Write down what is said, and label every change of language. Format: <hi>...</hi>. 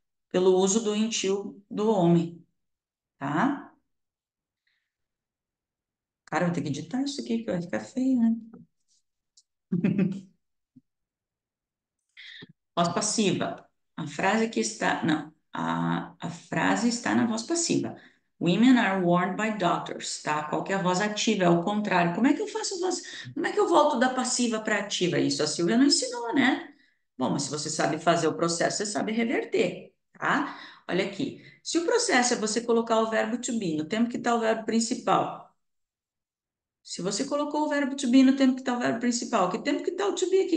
<pt>Pelo uso do intil do homem, tá? Cara, eu vou ter que editar isso aqui, que vai ficar feio, né? Voz passiva. A frase que está. Não, a frase está na voz passiva.</pt> <en>Women are warned by doctors, tá?</en> <pt>Qual que é a voz ativa? É o contrário. Como é que eu faço voz? Como é que eu volto da passiva para ativa? Isso a Silvia não ensinou, né? Bom, mas se você sabe fazer o processo, você sabe reverter, tá? Olha aqui. Se o processo é você colocar o verbo to be no tempo que está o verbo principal, se você colocou o verbo to be no tempo que está o verbo principal, que tempo que está o to be aqui?</pt>